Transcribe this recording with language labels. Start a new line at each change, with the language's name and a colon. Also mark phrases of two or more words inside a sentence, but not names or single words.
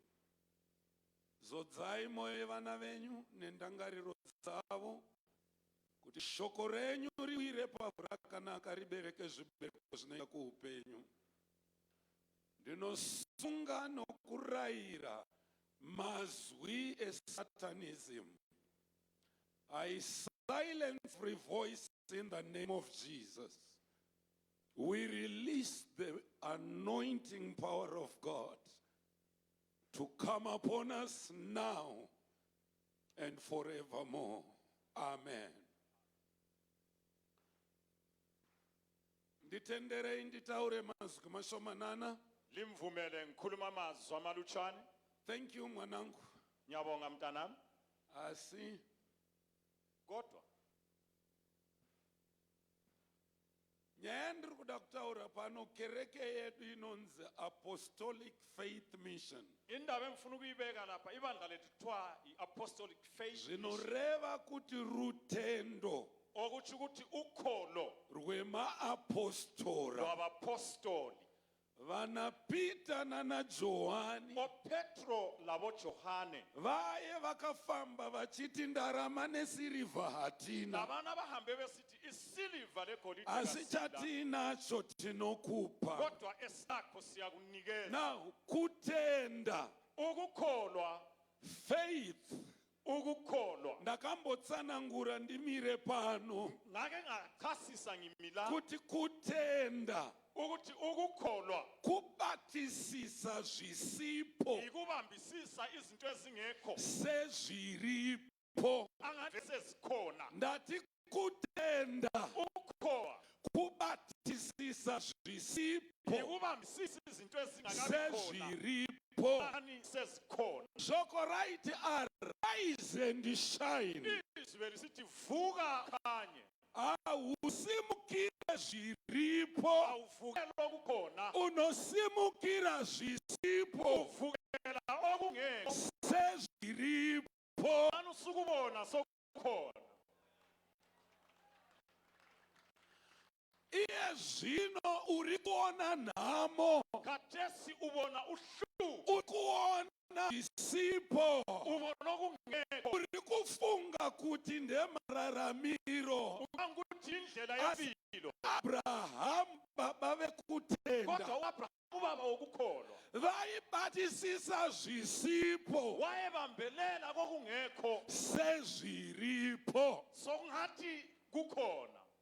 Shona: Zodzai moyo yevana venyu nendangariro dzavo, kuti shoko renyu riwire pavhu rakanaka, ribereke zvibereko zvinoita kuupenyu. Ndinosunga nokurayira mazwi esatanism.
English: I silence every voice in the name of Jesus. We release the anointing power of God to come upon us now and forevermore. Amen.
Shona: Nditenderei nditaure mazwi mashomanana.
North Ndebele: Limvumele ngikhuluma amazwi amaluchane.
English: Thank you mwanangu.
North Ndebele: Ngiyabonga mntanami.
Shona: Asi
North Ndebele: Kodwa
Shona: nyaya ndiri kuda kutaura pano, kereke yedu inonzi Apostolic Faith Mission.
North Ndebele: indaba engifuna ukuyibeka lapha, ibandla lethu kuthiwa i-Apostolic Faith Mission.
Shona: Zvinoreva kuti rutendo
North Ndebele: Okuthi ukuthi ukholo
Shona: rwemaapostora
North Ndebele: lwabapostoli,
Shona: vana Peter nana Johani
North Ndebele: oPetro laboJohane,
Shona: vaye vakafamba vachiti ndarama nesirivha hatina,
North Ndebele: labana bahambe besithi isiliva legolide
Shona: asi
North Ndebele: kasila,
Shona: chatinacho tinokupa.
North Ndebele: kodwa esakho siyakunikeza.
Shona: Now kutenda,
North Ndebele: Ukukholwa,
English: faith,
North Ndebele: ukukholwa.
Shona: ndakambotsanangura ndimire pano
North Ndebele: Ngake ngachasisa ngimila
Shona: kuti kutenda
North Ndebele: ukuthi ukukholwa
Shona: kubatisisa zvisipo
North Ndebele: ikubambisisa izinto ezingekho
Shona: sezviripo.
North Ndebele: angathi sezikhona.
Shona: Ndati kutenda
North Ndebele: Ukukholwa
Shona: kubatisisa zvisipo
North Ndebele: ikubambisisa izinto ezingakabi khona
Shona: sezviripo.
North Ndebele: ani sezikhona.
Shona: Shoko raiti
English: arise and shine.
North Ndebele: Izwi lisithi vuka khanye,
Shona: Ausimukire zviripo,
North Ndebele: awuvukela okukhona,
Shona: unosimukira zvisipo
North Ndebele: uvukela okungekho.
Shona: sezviripo.
North Ndebele: Ani usukubona sokukhona.
Shona: Iye zvino uri kuona nhamo,
North Ndebele: Khathesi ubona uhlupho,
Shona: uri kuona zvisipo,
North Ndebele: ubona okungekho,
Shona: uri kufunga kuti ndemararamiro.
North Ndebele: ukuthi indlela yempilo.
Shona: Abrahamu baba vekutenda
North Ndebele: Kodwa uAbraham ubaba wokukholwa
Shona: vaibatisisa zvisipo
North Ndebele: wayebambelela kokungekho
Shona: sezviripo.
North Ndebele: sokungathi kukhona.